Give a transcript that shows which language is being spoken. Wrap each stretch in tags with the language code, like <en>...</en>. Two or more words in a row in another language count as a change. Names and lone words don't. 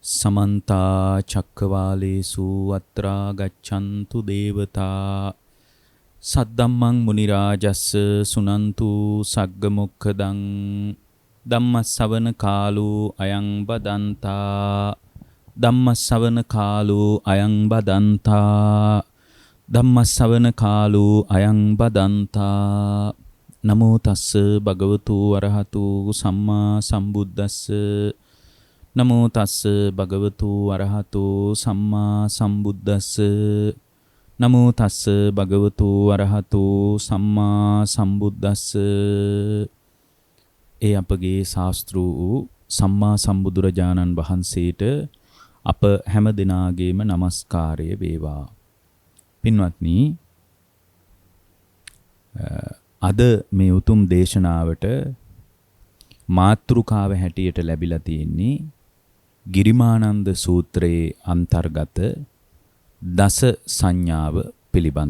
<pi>समन्ता चक्रवालेषु अत्रा गच्छन्तु देवता सद्धम्मं मुनिराजस्स सुनन्तु सग्गमुखदं ධම්මස්සවන කාලෝ අයං බදන්තා ධම්මස්සවන කාලෝ අයං බදන්තා ධම්මස්සවන කාලෝ අයං බදන්තා නමෝ තස්ස භගවතු අරහතු සම්මා සම්බුද්දස්ස නමෝ තස්ස භගවතු අරහතු සම්මා සම්බුද්දස්ස නමෝ තස්ස භගවතු අරහතු සම්මා සම්බුද්දස්ස</pi> <si>ඒ අපගේ ශාස්ත්‍රු වූ සම්මා සම්බුදුරජාණන් වහන්සේට අප හැම දිනාගේම নমස්කාරය වේවා. පින්වත්නි, අද මේ උතුම් දේශනාවට මාතෘකාව හැටියට ලැබිලා තියෙන්නේ ගිරිමානන්ද සූත්‍රයේ අන්තර්ගත දස සංඥාව පිළිබඳ.</si>